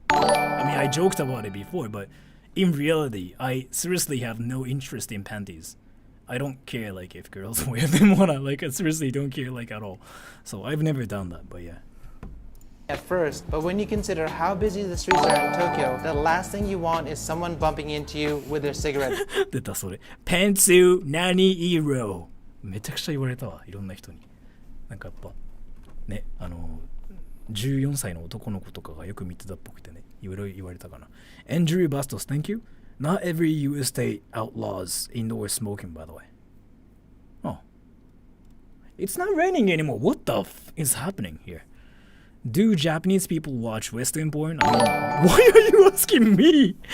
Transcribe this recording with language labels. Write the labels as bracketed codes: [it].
[en] I mean, I joked about it before, but in reality, I seriously have no interest in panties. I don't care like if girls wear them or not. Like I seriously don't care like at all. So I've never done that, but yeah. At first, but when you consider how busy the streets are in Tokyo, the last thing you want is someone bumping into you with their cigarette. [ja] 出たそれ。ペンツー何色めちゃくちゃ言われたわ、いろんな人に。なんかやっぱね、14歳の男の子とかがよく見てたっぽくてね、いろいろ言われたかな。 [en] Andrew Bastos, thank you. Not every US state outlaws indoor smoking, by the way. Oh. It's not raining anymore. What the f is happening here? Do Japanese people watch Western porn? I mean, why are you asking me?